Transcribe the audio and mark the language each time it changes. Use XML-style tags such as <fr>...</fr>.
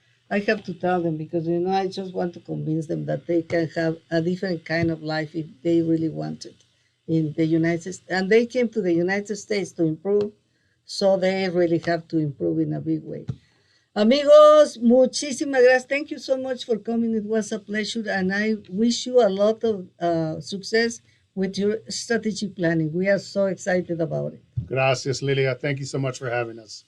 <en>I have to tell them because, I just want to convince them that they can have a different kind of life if they really want it in the United States. And they came to the United States to improve, so they really have to improve in a big way.</en> <es>Amigos, muchísimas gracias.</es> <en>Thank you so much for coming. It was a pleasure, and I wish you a lot of success with your strategy planning. We are so excited about it.</en> <es>Gracias,</es> <en>Lilia. Thank you so much for having us.</en>